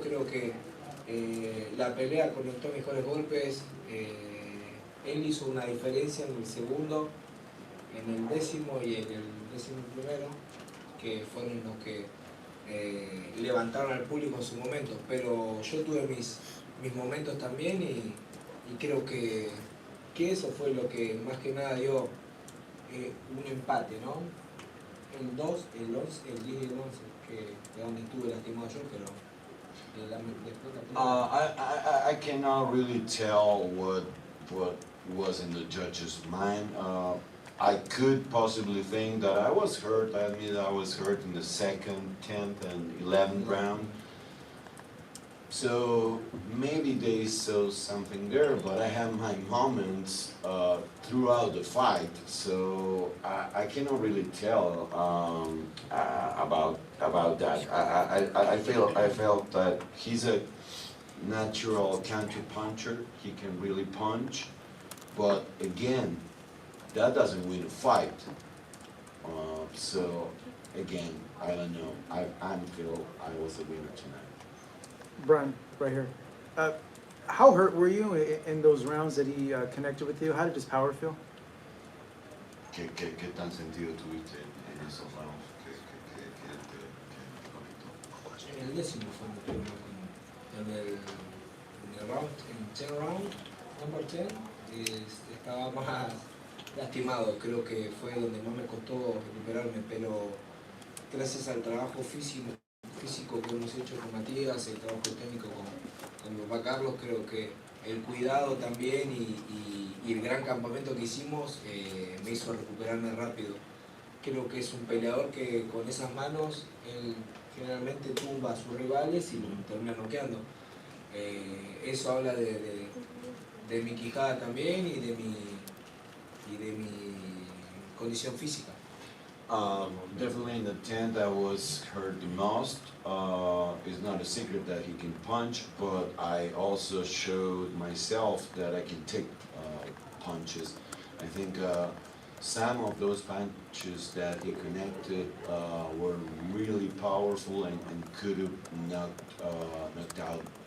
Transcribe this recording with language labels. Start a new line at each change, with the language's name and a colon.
Spanish: Creo que la pelea conectó mejores golpes, él hizo una diferencia en el segundo, en el 10º y en el 11º, que fueron los que levantaron al público en su momento, pero yo tuve mis momentos también y creo que eso fue lo que más que nada dio un empate, ¿no? El 2, el 11, el 10 y el 11, que es donde estuve lastimado yo, pero después
English: I cannot really tell what was in the judge's mind. I could possibly think that I was hurt. I admit I was hurt in the 2nd, 10th, and 11th round. So maybe they saw something there, but I had my moments throughout the fight, so I cannot really tell about that. I felt that he's a natural counter puncher. He can really punch, but again, that doesn't win a fight. So again, I don't know. I feel I was a winner tonight. Brian, right here. How hurt were you in those rounds that he connected with you? How did his power feel?
Spanish: ¿Qué tan sentido tuviste en esos rounds que te conectó? en el 10º fue mi problema en el round, en 10 round,
English: number 10,
Spanish: estaba más lastimado. Creo que fue donde más me costó recuperarme, pero gracias al trabajo físico que hemos hecho con Matías, el trabajo técnico con mi papá Carlos, creo que el cuidado también y el gran campamento que hicimos me hizo recuperarme rápido. Creo que es un peleador que con esas manos él generalmente tumba a sus rivales y los termina noqueando. Eso habla de mi quijada también y de mi condición física.
English: Definitely in the 10th I was hurt the most. It's not a secret that he can punch, but I also showed myself that I can take punches. I think some of those punches that he connected were really powerful and could have knocked out